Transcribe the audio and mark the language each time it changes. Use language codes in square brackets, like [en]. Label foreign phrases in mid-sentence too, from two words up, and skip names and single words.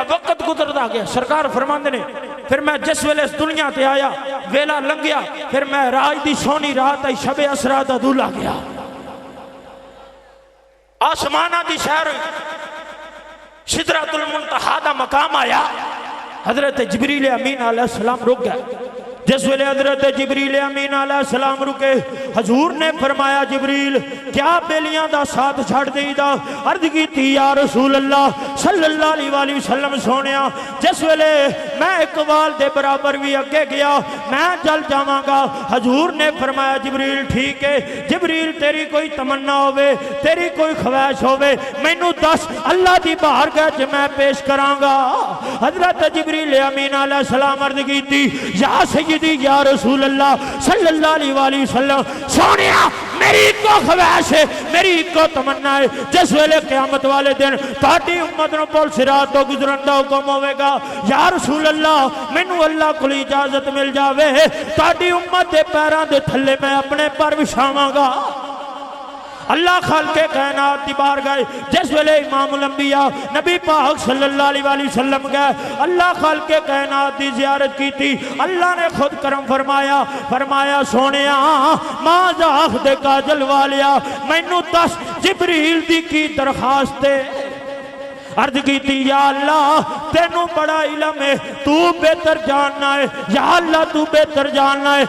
[pa] وقت گزردا گیا سرکار فرماتے نے پھر میں جس ویلے اس دنیا تے آیا ویلا لنگھیا پھر میں راج دی سوہنی رات آئی شبِ اسریٰ دا دولہا گیا آسماناں دی شہر سدرۃ المنتہیٰ دا مقام آیا حضرت جبریل امین علیہ السلام رک گئے. جس ویلے حضرت جبریل امین علیہ السلام رکے حضور نے فرمایا جبریل کیا بیلیاں دا ساتھ چھڈ دیئی دا عرض کی [ar] يا رسول الله صلى الله عليه وسلم [pa] سونیا جس ویلے میں ایک وال دے برابر بھی اگے گیا میں جل جاواں گا. حضور نے فرمایا جبریل ٹھیک ہے جبریل تیری کوئی تمنا ہووے تیری کوئی خواہش ہووے مینو دس اللہ دی بارگاہ چ میں پیش کراں گا. حضرت جبریل امین علیہ السلام عرض کی [ar] يا سيدي يا رسول الله صلى الله عليه وسلم [pa] سونیا میری اکو خواہش ہے میری اکو تمنا ہے جس ویلے قیامت والے دن تاڑی امت نوں پل صراط تو گزرن دا حکم ہووے گا [ar] يا رسول الله [pa] مینو اللہ کول اجازت مل جاوے تاڑی امت دے پیراں دے تھلے میں اپنے پر وچھاواں گا. اللہ خالقِ کائنات دی بارگاہ جس ویلے امام الانبیاء نبی پاک [ar] صلى الله عليه وسلم [pa] گئے اللہ خالقِ کائنات دی زیارت کی تھی اللہ نے خود کرم فرمایا فرمایا سونیا ماں جاکھ دے کاجل والیا مینو دس جبریل دی کی درخواست ہے. عرض کی [ar] يا الله [pa] تینو بڑا علم ہے تو بہتر جاننا ہے [ar] يا الله [pa] تو بہتر جاننا ہے.